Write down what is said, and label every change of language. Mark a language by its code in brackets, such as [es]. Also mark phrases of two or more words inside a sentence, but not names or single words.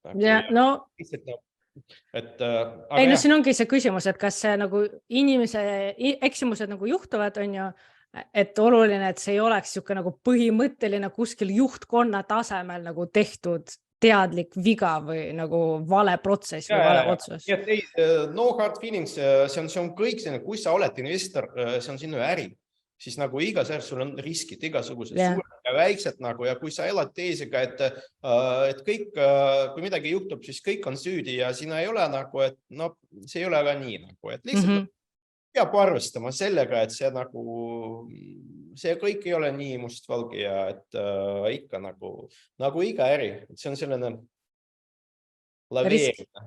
[et] Ei, no siin ongi see küsimus, et kas see nagu inimese eksimused nagu juhtuvad, on ju, et oluline, et see ei oleks siuke nagu põhimõtteline kuskil juhtkonna tasemel nagu tehtud teadlik viga või nagu vale protsess või vale otsus. [en] No hard feelings, [et] see on kõik selline, kui sa oled investor, see on sinu äri, siis nagu igas äris sul on riskid, igasugused suured ja väiksed nagu ja kui sa elad teisega, et kõik, kui midagi juhtub, siis kõik on süüdi ja sina ei ole nagu, et no see ei ole ka nii nagu, et lihtsalt peab arvestama sellega, et see kõik ei ole nii mustvalge ja et ikka nagu iga äri, et see on selline laveerimine.